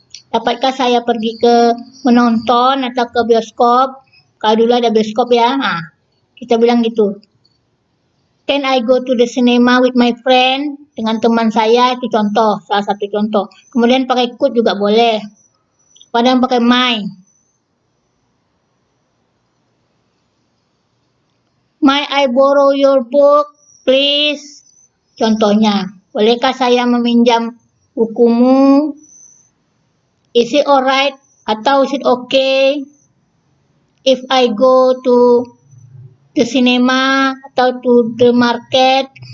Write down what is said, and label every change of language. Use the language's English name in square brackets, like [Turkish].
[Indonesian] Dapatkah saya pergi ke menonton atau ke bioskop? Kalau dulu ada bioskop ya. Kita bilang gitu. [English] Can I go to the cinema with my friend? [Indonesian] Dengan teman saya, itu contoh, salah satu contoh. Kemudian pakai could juga boleh. Padahal pakai my. [English] May I borrow your book, please? [Indonesian] Contohnya, bolehkah saya meminjam bukumu? [English] Is it alright? Atau is it okay if I go to the cinema atau to the market?